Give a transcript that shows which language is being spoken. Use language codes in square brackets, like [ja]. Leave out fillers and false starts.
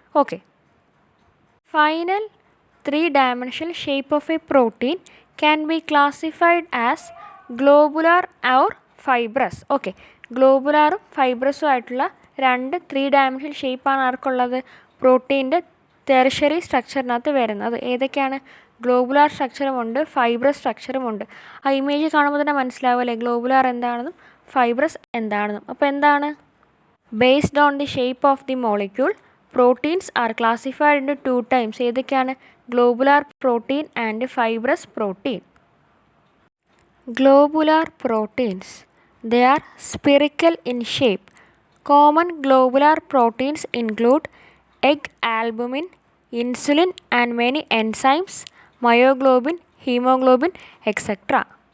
[en] Okay, final 3-dimensional shape of a protein can be classified as globular or fibrous. [ml] Okay, ഗ്ലോബുലാറും ഫൈബ്രസും ആയിട്ടുള്ള രണ്ട് 3-dimensional ഷേപ്പാണ് ആർക്കുള്ളത്? പ്രോട്ടീൻ്റെ tertiary സ്ട്രക്ചറിനകത്ത് വരുന്നത്. ഏതൊക്കെയാണ്? Globular സ്ട്രക്ചറുമുണ്ട്, fibrous സ്ട്രക്ചറുമുണ്ട്. ആ image കാണുമ്പോൾ തന്നെ മനസ്സിലാവുമല്ലേ ഗ്ലോബുലാർ എന്താണെന്നും ഫൈബ്രസ് എന്താണെന്നും. അപ്പോൾ എന്താണ്? [en] Based on the shape of the molecule proteins are classified into 2 types. [ml] ഏതൊക്കെയാണ്? [en] Globular protein and fibrous protein. Globular proteins, they are spherical in shape. Common globular proteins include egg albumin, insulin and many enzymes, myoglobin, hemoglobin, etc.